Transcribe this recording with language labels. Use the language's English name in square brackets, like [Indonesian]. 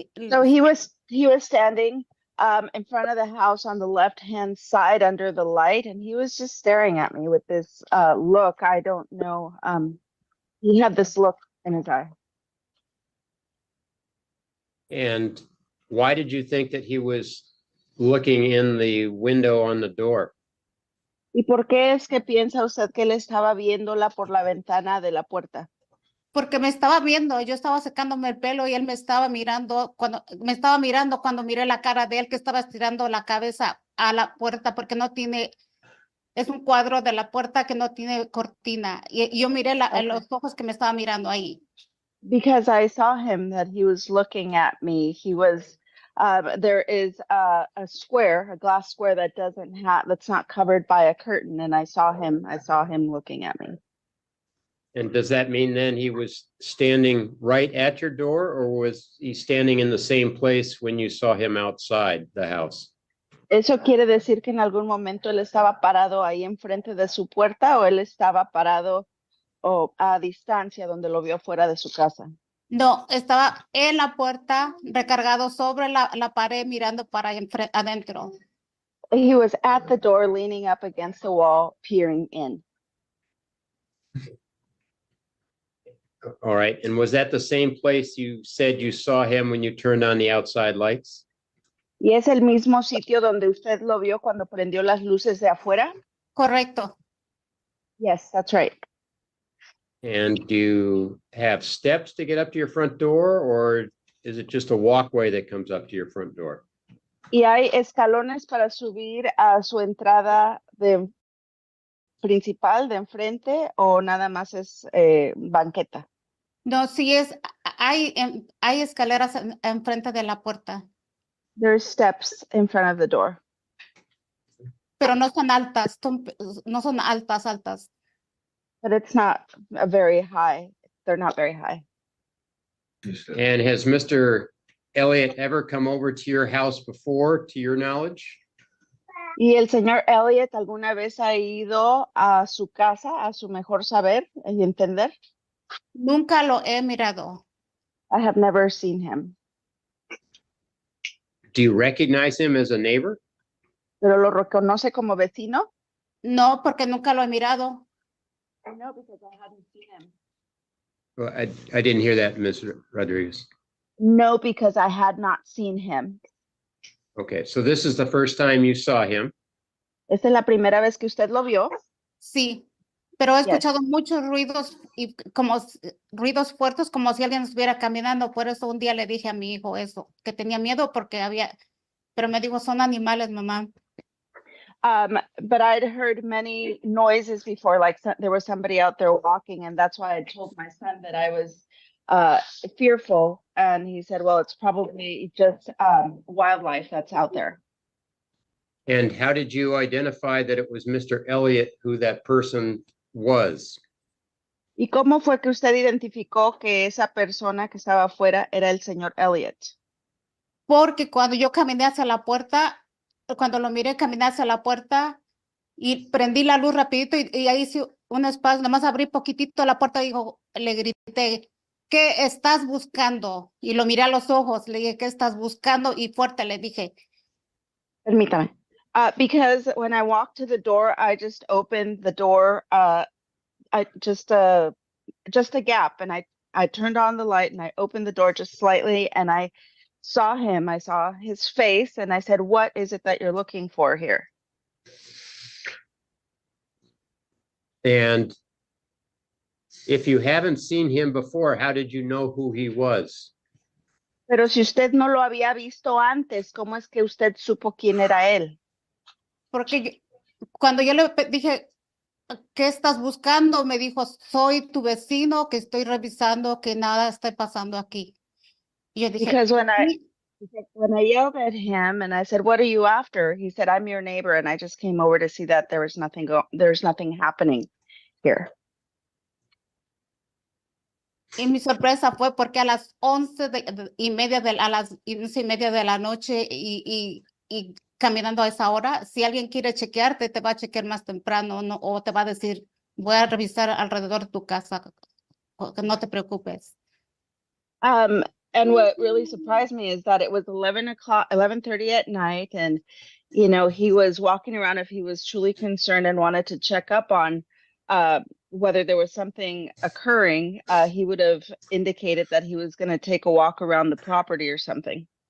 [English] So he was standing in front of the house on the left-hand side under the light, and he was just staring at me with this look. I don't know. He had this look in his eye. And why did you think that he was looking in the window on the door? [Spanish] ¿Y por qué es que piensa usted que él estaba viéndola por la ventana de la puerta? Porque me estaba viendo, yo estaba secándome el pelo y él me estaba mirando cuando miré la cara de él, que estaba estirando la cabeza a la puerta porque no tiene, es un cuadro de la puerta que no tiene cortina, y yo miré los ojos que me estaba mirando ahí. [English] Because I saw him that he was looking at me. He was there is a glass square that's not covered by a curtain, and I saw him looking at me. And does that mean then he was standing right at your door, or was he standing in the same place when you saw him outside the house? [Spanish] ¿Eso quiere decir que en algún momento él estaba parado ahí enfrente de su puerta, o él estaba parado a distancia donde lo vio fuera de su casa? No, estaba en la puerta, recargado sobre la pared, mirando para adentro. [English] He was at the door, leaning up against the wall, peering in. All right. And was that the same place you said you saw him when you turned on the outside lights? [Spanish] ¿Y es el mismo sitio donde usted lo vio cuando prendió las luces de afuera? Correcto. [English] Yes, that's right. And do you have steps to get up to your front door, or is it just a walkway that comes up to your front door? [Spanish] ¿Y hay escalones para subir a su entrada principal de enfrente o nada más es banqueta? No, sí hay escaleras enfrente de la puerta, [English] There's steps in front of the door, [Spanish] pero no son altas, no son altas. [English] but it's not a very high. They're not very high. And has Mr. Elliott ever come over to your house before, to your knowledge? [Spanish] ¿Y el señor Elliot alguna vez ha ido a su casa, a su mejor saber y entender? Nunca lo he mirado. [English] I have never seen him. Do you recognize him as a neighbor? [Spanish] ¿Pero lo reconoce como vecino? No, porque nunca lo he mirado. [English] No, because I haven't seen him. Well, I didn't hear that, Ms. Rodriguez. No, because I had not seen him. Okay, so this is the first time you saw him. [Spanish] ¿Esta es la primera vez que usted lo vio? Sí, pero he [English] Yes. [Spanish] escuchado muchos ruidos y ruidos fuertes como si alguien estuviera caminando. Por eso un día le dije a mi hijo eso, que tenía miedo porque pero me dijo, son animales, mamá. [English] But I'd heard many noises before, like there was somebody out there walking, and that's why I told my son that I was fearful. And he said, well, it's probably just wildlife that's out there. And how did you identify that it was Mr. Elliott who that person was? [Spanish] ¿Y cómo fue que usted identificó que esa persona que estaba afuera era el señor Elliot? Porque cuando yo caminé hacia la puerta, cuando lo miré caminar hacia la puerta y prendí la luz rapidito y ahí hice un espacio, nomás abrí poquitito la puerta y le grité, ¿qué estás buscando? Y lo miré a los ojos, le dije, ¿qué estás buscando? Y fuerte le dije. Permítame. [English] Because when I walked to the door, I just opened the door, just a gap, and I turned on the light and I opened the door just slightly, and I saw him. I saw his face, and I said, "What is it that you're looking for here?" And if you haven't seen him before, how did you know who he was? [Spanish] Pero si usted no lo había visto antes, ¿cómo es que usted supo quién era él? Porque cuando yo le dije, ¿qué estás buscando? Me dijo, soy tu vecino, que estoy revisando que nada esté pasando aquí. Y yo dije, [English] Because when [Spanish] "Sí". [English] I yelled at him and I said, "What are you after?" He said, "I'm your neighbor, and I just came over to see that there's nothing happening here." [Spanish] Y mi sorpresa fue porque a las 11:30 de la noche y caminando a esa hora, si alguien quiere chequearte, te va a chequear más temprano, ¿no? O te va a decir, voy a revisar alrededor de tu casa, que no te preocupes. [English] And what really surprised me is that it was 11:30 at night, and he was walking around. If he was truly concerned and wanted to check up on whether there was something occurring, he would have indicated that he was going to take a walk around the property or something.